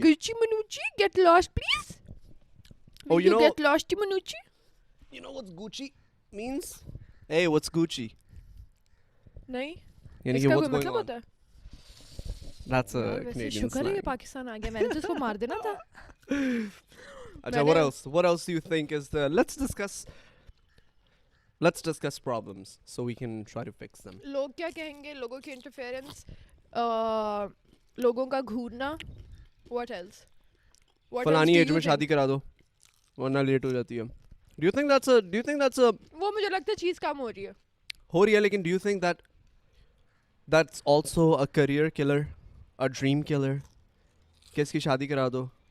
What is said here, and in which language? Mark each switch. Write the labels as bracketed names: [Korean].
[English] Gucci منوچی, get lost please. Oh, you know, get lost منوچی. You know what Gucci means? Hey, what's Gucci? [Urdu] نہیں, یعنی کہ [English] what's going on? That's a Canadian slang. [Urdu] شکر ہے یہ پاکستان آ گیا, میں نے تو اس کو مار دینا تھا. [English] اچھا what else do you think is the, let's discuss problems so we can try to fix them. [Urdu] لوگ کیا کہیں گے, لوگوں کی انٹرفیئرنس, لوگوں کا گھورنا, [English] what else? [Urdu] فلانی ایج میں شادی کرا دو ورنہ لیٹ ہو جاتی ہے. [English] Do you think that's a [Urdu] وہ مجھے لگتا ہے چیز کم ہو رہی ہے, لیکن [English] do you think that's also a career killer, a dream killer, [Urdu] کہ اس کی شادی کرا دو؟